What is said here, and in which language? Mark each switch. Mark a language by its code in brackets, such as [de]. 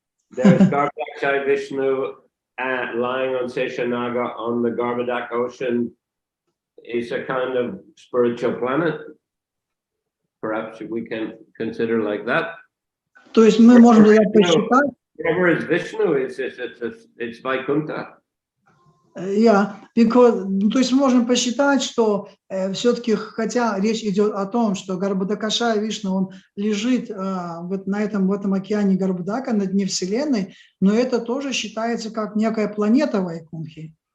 [en] There's Garbhodakashaya Vishnu lying on Seshanaga on the Garbhodak ocean. It's a kind of spiritual planet. Perhaps we can consider like that. [ru] То есть мы можем посчитать. [en] Whatever is Vishnu, it's Vaikuntha. Yeah, because, [ru] то есть мы можем посчитать, что все-таки, хотя речь идет о том, что Гарбhodakashaya Вишну, он лежит вот в этом океане Гарбходака, на дне Вселенной, но это тоже считается как некая планета Вайкунхи.